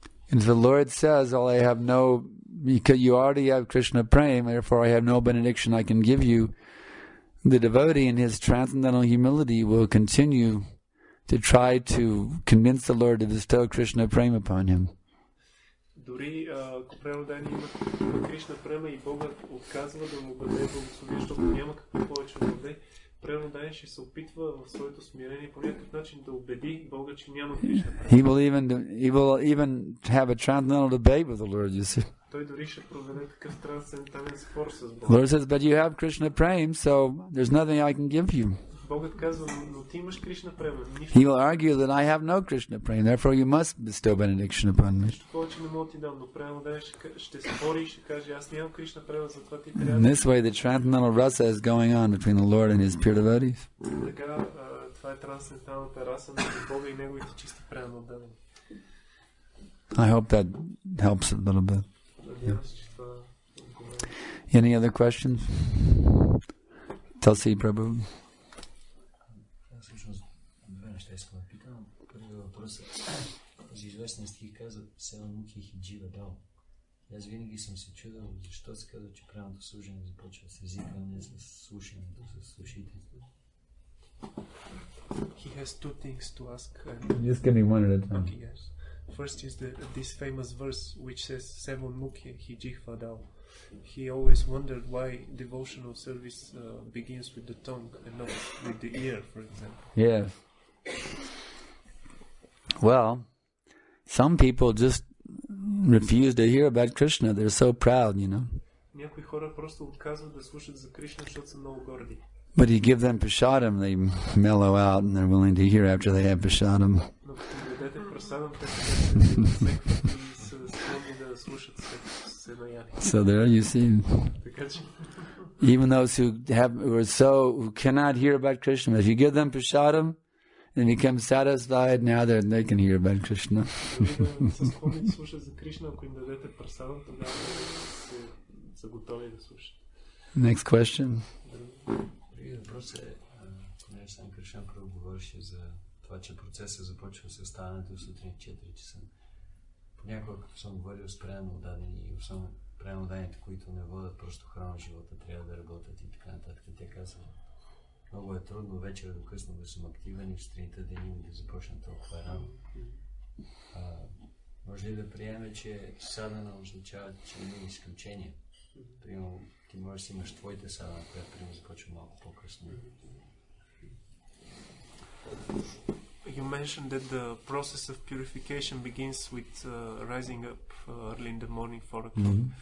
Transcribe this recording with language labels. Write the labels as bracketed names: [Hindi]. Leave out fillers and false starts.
[English] And the Lord says, because you already have Krishna prema, therefore I have no benediction I can give you. the devotee in his transcendental humility will continue to try to convince the Lord to bestow Krishna prema upon him. [Bulgarian] Дори ако преданодайни има Кришна према и Бога отказва да му бъде благословие, защото няма какво повече да бъде, преданодайни ще се опитва в своето смирение по някакъв начин да убеди Бога, че няма Кришна према. [English] He will even have a transcendental debate with the Lord, you see. [Bulgarian] Той дори ще проведе такъв трансцендентален спор с Бога. [English] The Lord says, but you have Krishna prema, so there's nothing I can give you. [Bulgarian] Богът казва, но ти имаш Кришна према. [English] He will argue that I have no Krishna prema, therefore you must bestow benediction upon me. [Bulgarian] Нищо повече не мога ти дам, но преданодайни ще спори и ще каже, аз нямам Кришна према, затова ти трябва. [English] In this way, the transcendental rasa is going on between the Lord and his pure devotees. [Bulgarian] Така, това е трансценденталната раса между Бога и неговите чисти преданодайни. [English] I hope that helps a little bit. [Bulgarian] Надявам се, че това отговаря. [English] Any other questions? Tulsi Prabhu. [Bulgarian] Всъщност, две неща искам да питам. Първият въпрос е, този известен стих казва, Севан муки хиджива дал. Аз винаги съм се чудил, защо се казва, че правилното служение започва с езика, а не с слушането, с слушителите. [English] He has two things to ask. Just give me one at a time. Okay, yes. First is this famous verse which says Seven Mukhi Hijihva Dao. He always wondered why devotional service begins with the tongue and not with the ear, for example. Yes. Well, some people just refuse to hear about Krishna. They're so proud, you know. [Bulgarian] Някои хора просто отказват да слушат за Кришна, защото са много горди. [English] But you give them prasadam, they mellow out and they're willing to hear after they have prasadam. [Bulgarian] Но като им дадете прасадам, те се усмихват и са склонни да слушат след се наяли. [English] So there you see. [Bulgarian] Така че [English] Even those who cannot hear about Krishna, if you give them prasadam and become satisfied, now they can hear about Krishna. [Bulgarian] са склонни да слушат за Кришна, ако им дадете прасадам, тогава са готови да слушат. [English] Next question. [Bulgarian] Другият въпрос е, понеже Санкаршан първо говореше за това, че процесът започва с ставането сутрин 4 часа. Понякога, като съм говорил с преданодадени и особено преданодадените, които не водят просто храна в живота, трябва да работят и така нататък. Те казват, много е трудно вечер до късно да съм активен и в сутринта ден им да започна толкова рано. Може ли да приеме, че садана означава, че има изключение? Примерно, ти можеш да имаш твоите садана, която примерно започва малко по-късно. [English] You mentioned that the process of purification begins with rising up early in the morning, 4 o'clock.